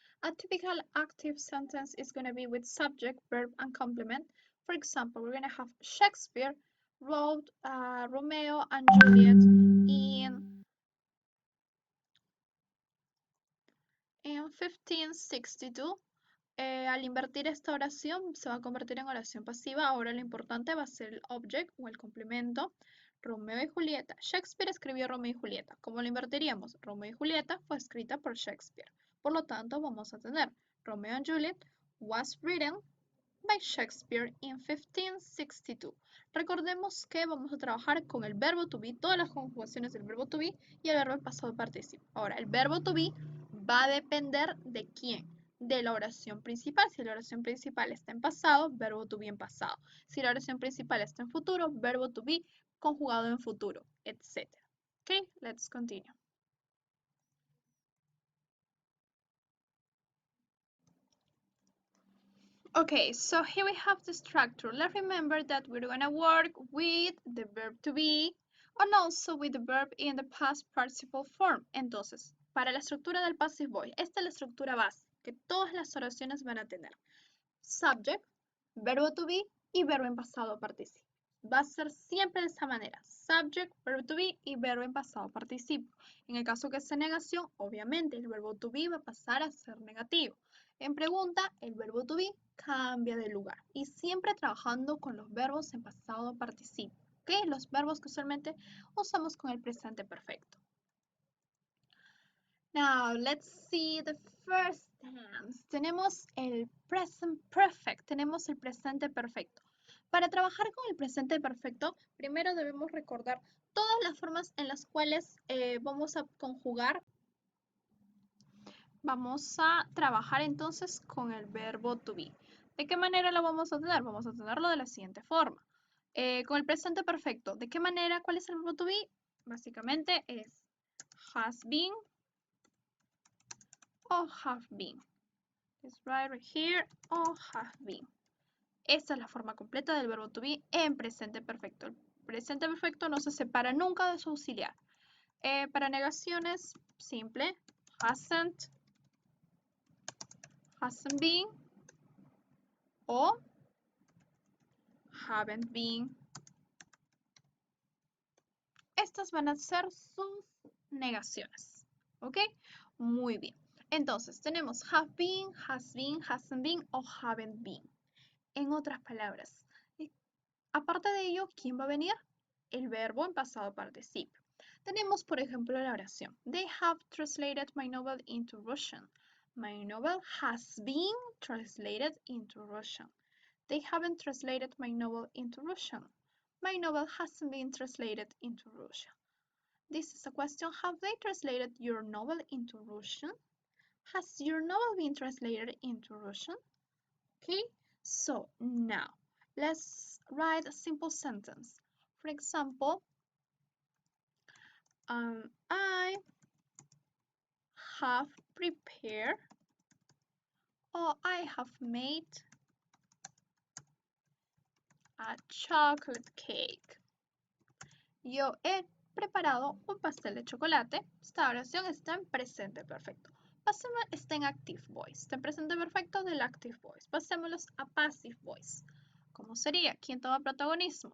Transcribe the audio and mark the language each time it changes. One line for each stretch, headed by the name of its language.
English: A typical active sentence is going to be with subject, verb, and complement. For example, we're going to have Shakespeare wrote Romeo and Juliet in 1562.
Spanish: Al invertir esta oración se va a convertir en oración pasiva. Ahora lo importante va a ser el object o el complemento. Romeo y Julieta. Shakespeare escribió Romeo y Julieta. ¿Cómo lo invertiríamos? Romeo y Julieta fue escrita por Shakespeare. Por lo tanto, vamos a tener
English: Romeo and Juliet was written by Shakespeare in 1562.
Spanish: Recordemos que vamos a trabajar con el verbo to be, todas las conjugaciones del verbo to be y el verbo en pasado participo. Ahora, el verbo to be va a depender de quién, de la oración principal. Si la oración principal está en pasado, verbo to be en pasado. Si la oración principal está en futuro, verbo to be conjugado en futuro, etc.
English: Okay, let's continue. Okay, so here we have the structure. Let's remember that we're gonna work with the verb to be and also with the verb in the past participle form.
Spanish: Entonces, para la estructura del passive voice, esta es la estructura base que todas las oraciones van a tener. Subject, verbo to be y verbo en pasado participio. Va a ser siempre de esa manera. Subject, verbo to be y verbo en pasado participio. En el caso que sea negación, obviamente el verbo to be va a pasar a ser negativo. En pregunta, el verbo to be cambia de lugar y siempre trabajando con los verbos en pasado participio. ¿Ok? Los verbos que usualmente usamos con el presente perfecto.
English: Now, let's see the first tense.
Spanish: Tenemos el present perfect, tenemos el presente perfecto. Para trabajar con el presente perfecto, primero debemos recordar todas las formas en las cuales vamos a conjugar. Vamos a trabajar entonces con el verbo to be. ¿De qué manera lo vamos a tener? Vamos a tenerlo de la siguiente forma. Con el presente perfecto, ¿de qué manera? ¿Cuál es el verbo to be? Básicamente es has been o have been.
English: It's right here or have been.
Spanish: Esta es la forma completa del verbo to be en presente perfecto. El presente perfecto no se separa nunca de su auxiliar. Para negaciones, simple, hasn't been o haven't been. Estas van a ser sus negaciones. ¿Ok? Muy bien. Entonces, tenemos have been, has been, hasn't been o haven't been. En otras palabras, aparte de ello, ¿quién va a venir? El verbo en pasado participio. Tenemos, por ejemplo, la oración.
English: They have translated my novel into Russian. My novel has been translated into Russian. They haven't translated my novel into Russian. My novel hasn't been translated into Russian. This is a question. Have they translated your novel into Russian? Has your novel been translated into Russian? Okay, so now let's write a simple sentence. For example, I have prepared or I have made a chocolate cake.
Spanish: Yo he preparado un pastel de chocolate. Esta oración está en presente perfecto. Pasemos, está en active voice. Está en presente perfecto del active voice. Pasémoslos a passive voice. ¿Cómo sería? ¿Quién toma protagonismo?